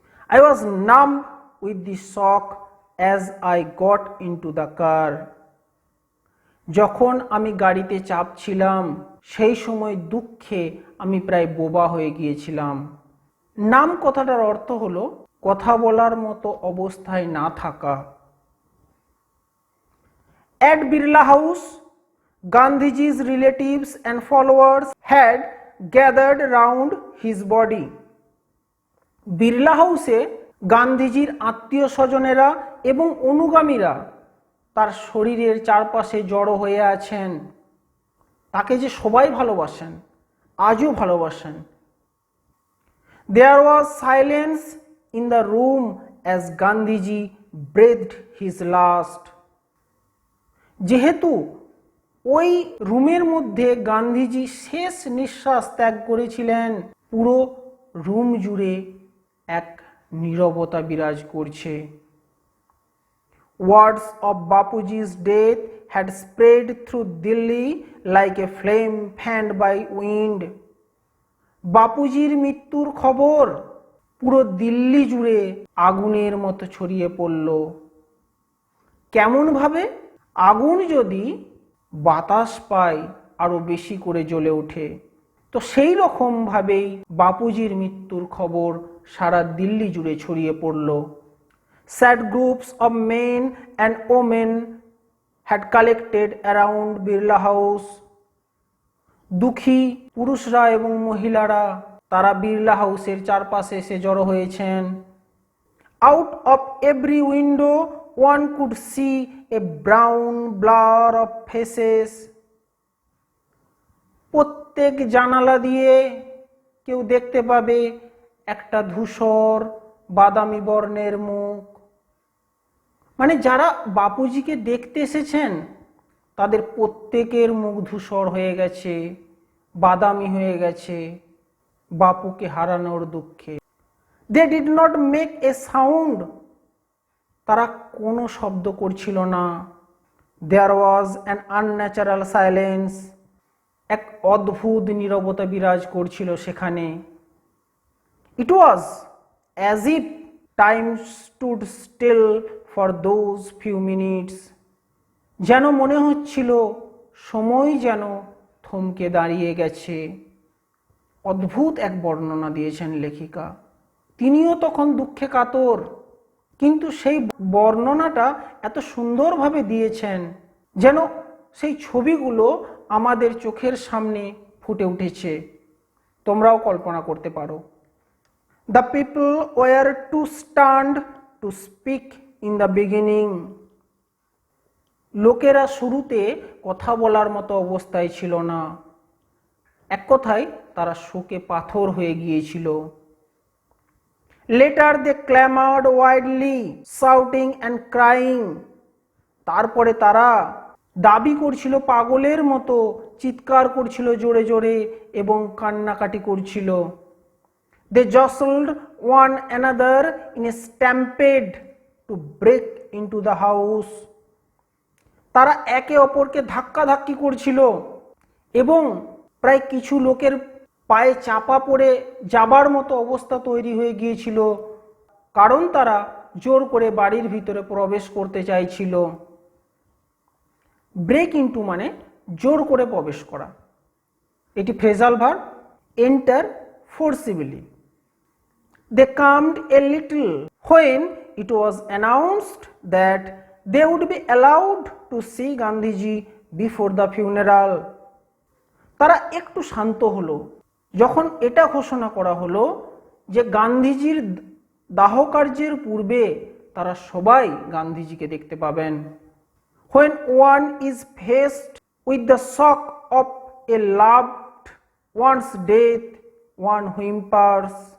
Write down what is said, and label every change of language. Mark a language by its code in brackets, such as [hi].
[en] I was numb with the shock as I got into the car. [bn] যখন আমি গাড়িতে চাপছিলাম সেই সময় দুঃখে আমি প্রায় বোবা হয়ে গিয়েছিলাম। নাম কথাটার অর্থ হলো কথা বলার মতো অবস্থায় না থাকা। [en] At Birla House, Gandhiji's relatives and followers had gathered round his body. [bn] Birla হাউসে গান্ধীজির আত্মীয় স্বজনেরা এবং অনুগামীরা তার শরীরের চারপাশে জড়ো হয়ে আছেন। তাকে যে সবাই ভালোবাসেন, আজও ভালোবাসেন। [en] There was silence in the room as Gandhiji breathed his last. [bn] যেহেতু ওই রুমের মধ্যে গান্ধীজি শেষ নিঃশ্বাস ত্যাগ করেছিলেন, পুরো রুম জুড়ে এক নীরবতা বিরাজ করছে। [en] Words of Bapuji's death had spread through Delhi like a flame fanned by wind. [bn] বাপুজির মৃত্যুর খবর পুরো দিল্লি জুড়ে আগুনের মতো ছড়িয়ে পড়ল। কেমন ভাবে? আগুন যদি বাতাস পায় আরো বেশি করে জ্বলে ওঠে, তো সেই রকম ভাবেই বাপুজির মৃত্যুর খবর সারা দিল্লি জুড়ে ছড়িয়ে পড়ল। [en] Sad groups of men and women had collected around Birla House. [bn] দুঃখী পুরুষরা এবং মহিলারা তারা বিড়লা হাউসের চারপাশে এসে জড়ো হয়েছেন। [en] Out of every window one could see a brown blur of faces. [bn] প্রত্যেক জানালা দিয়ে কেউ দেখতে পাবে একটা ধূসর বাদামি বর্ণের মুখ। মানে যারা বাপুজিকে দেখতে এসেছেন তাদের প্রত্যেকের মুখ ধূসর হয়ে গেছে, বাদামি হয়ে গেছে বাপুকে হারানোর দুঃখে। [en] They did not make a sound. [bn] তারা কোনো শব্দ করছিল না। [en] There was an unnatural silence. [bn] এক অদ্ভুত নীরবতা বিরাজ করছিল সেখানে। [en] It was as if time stood still for those few minutes. [bn] যেন মনে হচ্ছিল সময় যেন থমকে দাঁড়িয়ে গেছে। অদ্ভুত এক বর্ণনা দিয়েছেন লেখিকা। তিনিও তখন দুঃখে কাতর, কিন্তু সেই বর্ণনাটা এত সুন্দরভাবে দিয়েছেন যেন সেই ছবিগুলো আমাদের চোখের সামনে ফুটে উঠেছে। তোমরাও কল্পনা করতে পারো। [en] The people were too stunned to speak in the beginning. [bn] লোকেরা শুরুতে কথা বলার মতো অবস্থায় ছিল না, এক কথায় তারা শোকে পাথর হয়ে গিয়েছিল। [en] Later they clamored widely, shouting and crying. [bn] তারপরে তারা দাবি করছিল পাগলের মতো, চিৎকার করছিল জোরে জোরে এবং কান্নাকাটি করছিল। [en] They jostled one another in a stampede to break into the house. [bn] তারা একে অপরকে ধাক্কাধাক্কি করছিল এবং প্রায় কিছু লোকের পায়ে চাপা পড়ে যাবার মতো অবস্থা তৈরি হয়ে গিয়েছিল, কারণ তারা জোর করে বাড়ির ভিতরে প্রবেশ করতে চাইছিল। ব্রেক ইনটু মানে জোর করে প্রবেশ করা, এটি phrasal verb, enter ফোর্সিবলি। [en] They calmed a little when it was announced that they would be allowed to see Gandhiji before the funeral. [bn] তারা একটু শান্ত হলো যখন এটা ঘোষণা করা হলো যে গান্ধীজির দাহকার্যের পূর্বে তারা সবাই গান্ধীজিকে দেখতে পাবেন। [en] When one is faced with the shock of a loved one's death, one whimpers.